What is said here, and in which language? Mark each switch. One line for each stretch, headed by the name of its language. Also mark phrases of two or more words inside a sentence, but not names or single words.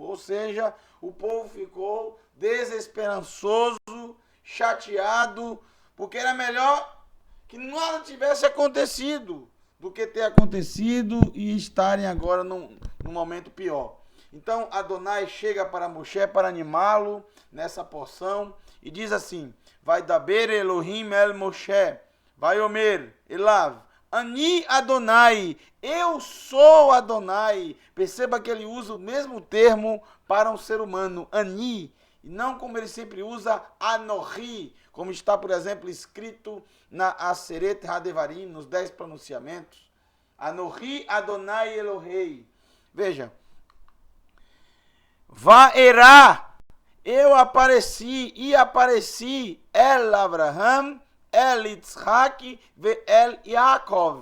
Portuguese: Ou seja, o povo ficou desesperançoso, chateado, porque era melhor que nada tivesse acontecido do que ter acontecido e estarem agora num momento pior. Então Adonai chega para Moisés para animá-lo nessa porção e diz assim:
Hebrew: וידבר אלהים אל משה ויאמר אליו אני אדני,
Portuguese: eu sou Adonai. Perceba que ele usa o mesmo termo para um ser humano, Ani, e não como ele sempre usa, Anohi, como está, por exemplo, escrito na Aseret Hadevarim, nos 10 pronunciamentos.
Hebrew: אנכי אדני אלהי.
Portuguese: Veja, Vaerá, eu apareci
Hebrew: אל אברהם אל יצחק ואל יעקב.